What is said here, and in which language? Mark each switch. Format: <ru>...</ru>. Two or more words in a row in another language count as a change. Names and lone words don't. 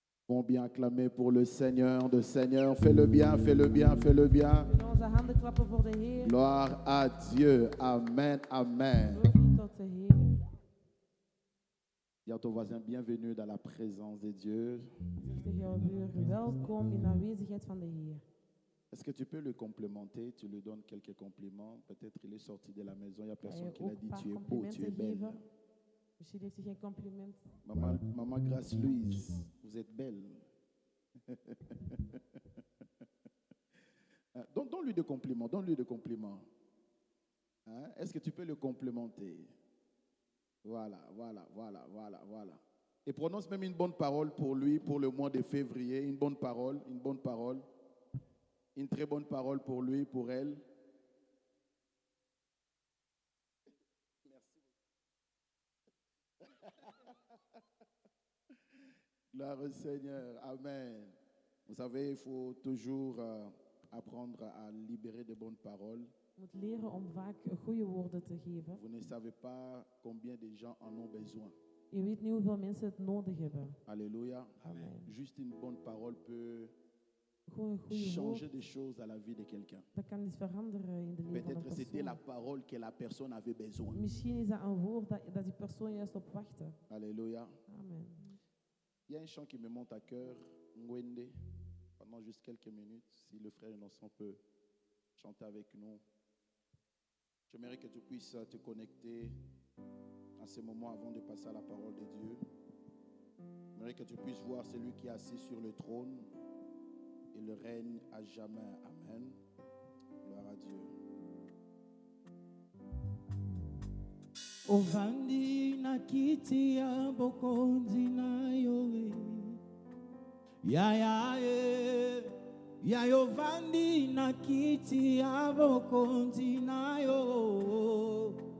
<fr>Pouvons bien acclamer pour le Seigneur, de Seigneur. Fais-le bien, fais-le bien, fais-le bien.</fr> <nl>We kunnen onze handen klappen voor de Heer.</nl> <fr>Gloire à Dieu. Amen, amen.</fr> <nl>Glorie tot de Heer.</nl> <fr>Dis à ton voisin, bienvenue dans la présence de Dieu.</fr> <nl>Zeg tegen jouw buur, welkom in de aanwezigheid van de Heer.</nl> <fr>Est-ce que tu peux le complimenter? Tu lui donnes quelques compliments. Peut-être il est sorti de la maison, il n'y a</fr> <nl>Kan</nl> <fr>personne</fr> <nl>je</nl> <fr>qui l'a</fr> <nl>ook een</nl> <fr>dit,</fr> <nl>paar</nl> <fr>tu es beau, tu</fr> <nl>complimenten</nl> <fr>es belle.</fr> <nl>geven? Misschien heeft hij geen compliment.</nl> <fr>Maman Grace Louise, vous êtes belle. Donne-lui des compliments, donne-lui des compliments. Hein? Est-ce que tu peux le complimenter? Voilà. Et prononce même une bonne parole pour lui, pour le mois de février. Une bonne parole. Une très bonne parole pour lui, pour elle. Gloire au Seigneur. Amen. Vous savez, il faut toujours apprendre à libérer de bonnes paroles.</fr> <nl>Je moet leren om vaak goede woorden te geven.</nl> <fr>Vous ne savez pas combien de gens en ont besoin.</fr> <nl>Je weet niet hoeveel mensen het nodig hebben.</nl> <fr>Alléluia. Amen. Juste une bonne parole peut</fr> <nl>Gewoon een goede</nl> <fr>changer</fr> <nl>woord,</nl> <fr>des choses à la vie de quelqu'un.</fr> <nl>dat kan iets veranderen in de leven van een</nl> <fr>Peut-être c'était la</fr> <nl>persoon.</nl> <fr>parole que la personne avait besoin.</fr> <nl>Misschien is dat een woord dat die persoon juist op wachtte.</nl> <fr>Alléluia. Amen. Il y a un chant qui me monte à cœur, Ngwende, pendant juste quelques minutes. Si le frère Innocent peut chanter avec nous. J'aimerais que tu puisses te connecter à ce moment avant de passer à la parole de Dieu. J'aimerais que tu puisses voir celui qui est assis sur le trône. Il règne à jamais. Amen. Gloire à Dieu.</fr> <ln>Ovandi na kiti ya bokonzi na yowe. Ya ovandi na kiti ya bokonzi na yo.</ln>